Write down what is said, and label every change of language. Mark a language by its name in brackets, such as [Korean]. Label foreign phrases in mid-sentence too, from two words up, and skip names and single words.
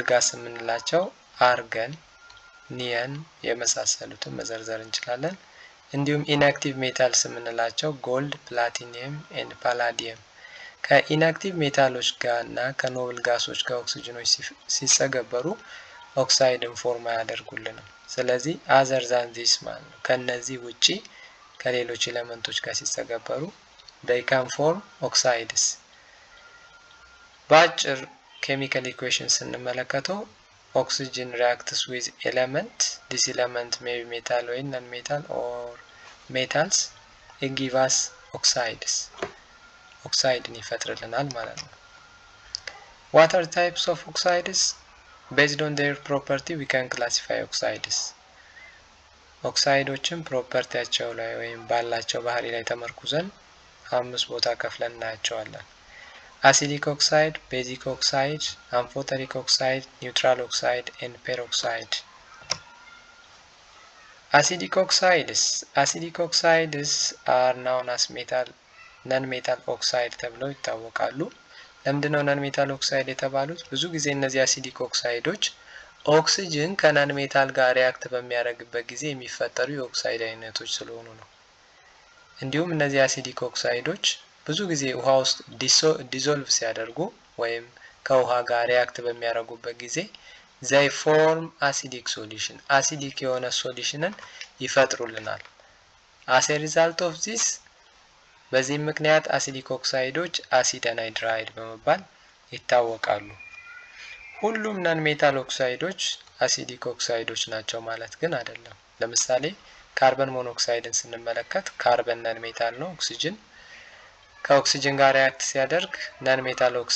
[Amharic] ጋስ የምንላቸው አርገን፣ ኒየን የመሳሰሉትን መዘርዘር እንችላለን። እንዲሁም [English] inactive metals [Amharic] የምንላቸው [English] gold, platinum and palladium [Amharic] ከኢንአክቲቭ ሜታሎች ጋር እና ከኖብል ጋሶች ጋር ኦክሲጅኖች ሲጸገበሩ ኦክሳይድን ፎርም አያደርጉልንም። ስለዚህ [English] other than this [Amharic] ማለት ነው ከነዚህ ውጪ ከሌሎች ኤሌመንቶች ጋር ሲጸገበሩ [English] they can form oxides። በአጭር chemical equation ስንመለከተው oxygen reacts with element, this element may be metal or non-metal or metals, it gives us oxides oxide [Amharic] ይፈጥርልናል ማለት ነው። [English] what are types of oxides? based on their property we can classify oxides [Amharic] ኦክሳይዶችን ፕሮፐርቲያቸው ላይ ወይም ባላቸው ባህሪ ላይ ተመርኩዘን አምስት ቦታ ከፍለን እናያቸዋለን። [English] acidic oxide, basic oxide, amphoteric oxide, neutral oxide and peroxide. Acidic oxides are known as non-metal oxide [Amharic] ተብለው ይታወቃሉ። ለምንድነው [English] non-metal oxide የተባሉት? [Amharic] ብዙ ጊዜ እነዚህ [English] acidic oxides [Amharic] ኦክሲጅን ከናን ሜታል ጋር ሪአክት በሚያደርግበት ጊዜ የሚፈጠሩ የኦክሳይድ አይነቶች ስለሆኑ ነው። እንዲሁም እነዚህ አሲዲክ ኦክሳይዶች ብዙ ጊዜ ውሃ ውስጥ ዲዞልቭ ሲያደርጉ ወይም ከውሃ ጋር ሪአክት በሚያደርጉበት ጊዜ they [English] form acidic solution [Amharic] አሲዲክ የሆነ ሶሉሽንን ይፈጥሩልናል። [English] as a result of this [Amharic] በዚህ ምክንያት አሲዲክ ኦክሳይዶች [English] acid anhydride [Amharic] በመባል ይታወቃሉ። ሁሉም [English] non metal [Amharic] ኦክሳይዶች አሲዲክ ኦክሳይዶች ናቸው ማለት ግን አይደለም። ለምሳሌ [English] carbon monoxide [Amharic] ስንመለከት [English] carbon non metal [Amharic] ነው። ኦክሲጅን ከኦክሲጅን ጋር ሪአክት ሲያደርግ [English] non metal